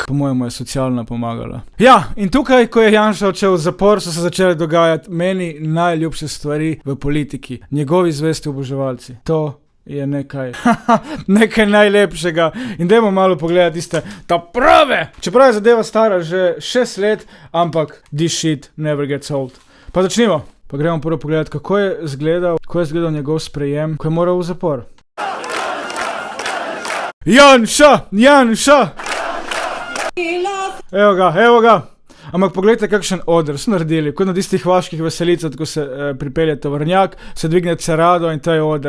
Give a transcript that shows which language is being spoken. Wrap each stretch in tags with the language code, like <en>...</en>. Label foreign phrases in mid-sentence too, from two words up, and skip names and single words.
<sl>Po mojemu je socialna pomagala. Ja, in tukaj, ko je Janša odšel v zapor, so se začele dogajati meni najljubše stvari v politiki. Njegovi zvesti oboževalci. To je nekaj najlepšega. In dajmo malo pogledati tiste ta prave. Čeprav je zadeva stara že 6 let, ampak</sl> <en>this shit never gets old.</en> <sl>Pa začnimo. Pa gremo prvo pogledati, kako je izgledal njegov sprejem, ko je moral v zapor. Janša! Evo ga. Ampak pogledajte, kakšen oder so naredili. Kot na tistih vaških veselicah, ko se pripelje tovornjak, se dvigne cerado in to je oder.</sl>